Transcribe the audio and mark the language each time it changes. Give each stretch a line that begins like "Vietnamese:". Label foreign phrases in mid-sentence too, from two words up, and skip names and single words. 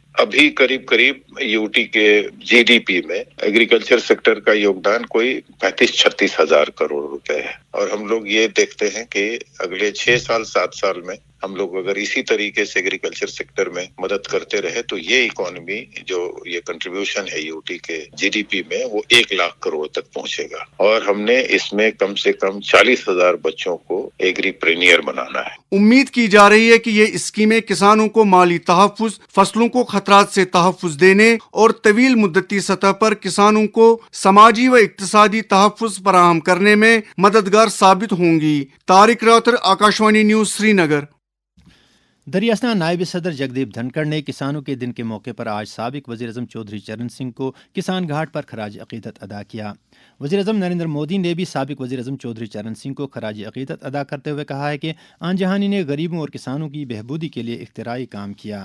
Urdu: ابھی قریب UT کے GDP میں
English: agriculture sector
Urdu: کا یوگدان کوئی 35-36 ہزار کروڑ روپے ہے، اور ہم لوگ یہ دیکھتے ہیں کہ اگلے 6-7 سال میں ہم لوگ اگر اسی طریقے سے
English: agriculture sector
Urdu: میں مدد کرتے رہے تو یہ اکانومی جو یہ کنٹریبیوشن ہے UT کے GDP میں وہ 1 لاکھ کروڑ تک پہنچے گا، اور ہم نے اس میں کم سے کم 40,000 بچوں کو ایگریپرینئر بنانا ہے۔ امید کی جا رہی ہے کہ یہ اسکیمیں کسانوں کو مالی تحفظ، فصلوں کو خطرات سے تحفظ دینے اور طویل مدتی سطح پر کسانوں کو سماجی و اقتصادی تحفظ فراہم کرنے میں مددگار ثابت ہوں گی۔ طارق راتھر، آکاشوانی نیوز، سری نگر۔ دریاسنا نائب صدر جگدیپ دھنکھڑ نے کسانوں کے دن کے موقع پر آج سابق وزیر اعظم چودھری چرن سنگھ کو کسان گھاٹ پر خراج عقیدت ادا کیا. وزیر اعظم نریندر مودی نے بھی سابق وزیر اعظم چودھری چرن سنگھ کو خراج عقیدت ادا کرتے ہوئے کہا ہے کہ آنجہانی نے غریبوں اور کسانوں کی بہبودی کے لیے اختراعی کام کیا.